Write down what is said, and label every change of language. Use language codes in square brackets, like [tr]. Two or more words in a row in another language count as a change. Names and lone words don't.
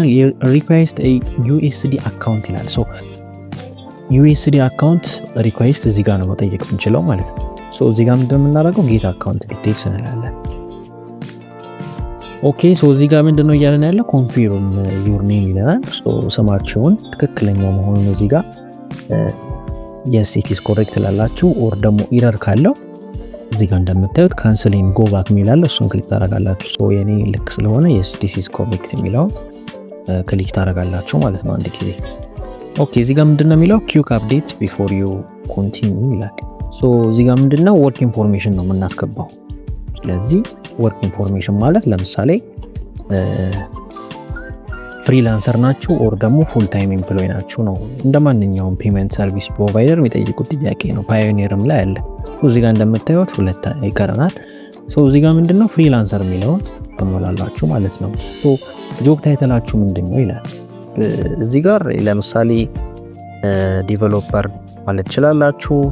[en] request USD account [am] ይላል። ሶ [en] USD account request [am] እዚህ ጋር ነው መጠየቅ የምንችለው ማለት ነው። ሶ እዚህ ጋር ምንድነው የምናደርገው? [en] get account details [am] እንላለን። ኦኬ ሶ እዚህ ጋር ምንድነው እያለን ያለው? [en] confirm your name [am] ይለናል። ሶ ስማችሁን ትክክለኛ መሆኑን እዚህ ጋር [en] yes it is correct [am] ላላችሁ ኦር ደግሞ ኢረር ካለው እዚህ ጋር እንደምታዩት [en] cancel and go back [am] የሚላል እሱን ክሊክ ታደርጋላችሁ። ሶ የኔ ልክ ስለሆነ [en] yes this is correct [am] የሚለው ክሊክ ታደርጋላችሁ ማለት ነው አንድ ጊዜ። ኦኬ እዚህ ጋር ምንድነው የሚለው? [en] quick updates before you continue [am] ይላል። ሶ እዚህ ጋር ምንድነው [en] work information [am] ነው የምናስገባው። ስለዚህ [en] work information [am] ማለት ለምሳሌ ፍሪላንሰር ናችሁ ኦር ደግሞ [en] full time employee [am] ናችሁ ነው። እንደማንኛውም [en] payment service provider [am] የሚጠይቁት ጥያቄ ነው። ፓዮኒርም ላይ አለ። እዚህ ጋር እንደምታዩት 2 ይቀረናል። ሶ እዚህ ጋር ምንድነው ፍሪላንሰር የሚለውን ተሞላላችሁ ማለት ነው። ሶ ጆብ ታይትላችሁ ምንድነው ይላል። እዚህ ጋር ለምሳሌ ዲቨሎፐር ማለት ትችላላችሁ።